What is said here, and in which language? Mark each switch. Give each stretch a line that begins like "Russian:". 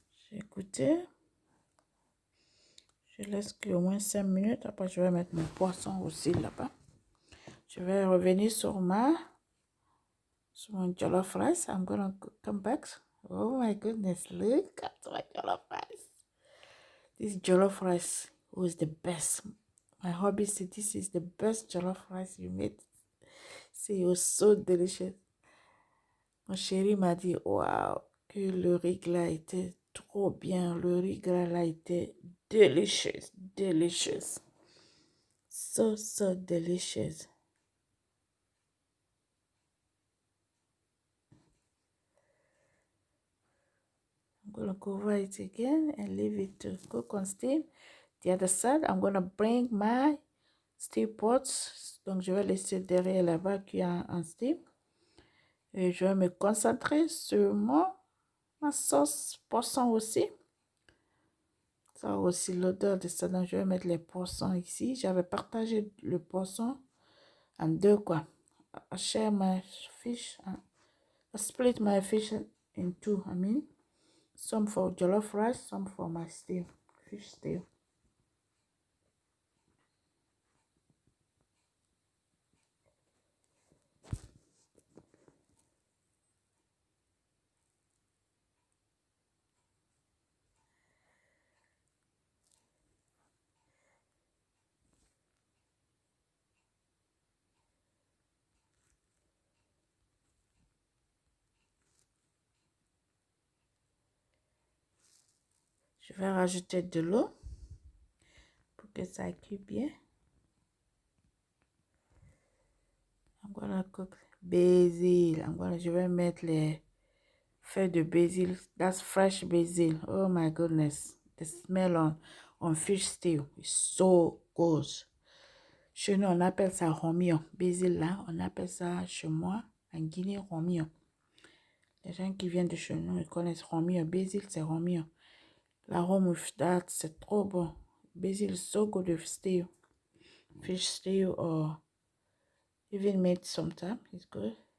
French: J'ai goûté. Je laisse au moins 5 minutes. Après, je vais mettre mon poisson aussi là-bas. Je vais revenir sur mon jollof rice.
English: I'm gonna come back. Oh my goodness, look at my jollof rice. This jollof rice was the best. My hubby said this is the best jollof rice you made. It was so delicious.
French: Mon chéri m'a dit, wow, que le riz là était trop bien. Le riz là était
English: delicious, delicious. So delicious. I'm going to cover it again and leave it to cook on steam. The other side, I'm going to bring my steam pots.
French: Donc, je vais laisser derrière là-bas cuire en steam. Et je vais me concentrer sur ma sauce poisson aussi. Ça a aussi l'odeur de ça. Donc, je vais mettre les poissons ici. J'avais partagé le poisson en deux, quoi.
English: I share my fish. I split my fish in two, I mean. Some for jollof rice, some for my stew, fish stew.
French: Je vais rajouter de l'eau pour que ça cuise bien.
English: I'm gonna cook basil.
French: Je vais mettre les feuilles de basil.
English: That's fresh basil. Oh my goodness. The smell on fish stew is so good.
French: Chez nous, on appelle ça romion. Basil là, on appelle ça chez moi, en Guinée, romion. Les gens qui viennent de chez nous, ils connaissent romion. Basil, c'est romion. L'arôme
English: with that,
French: c'est trop bon.
English: Basil is so good with stew. Fish stew or even meat sometimes. It's good.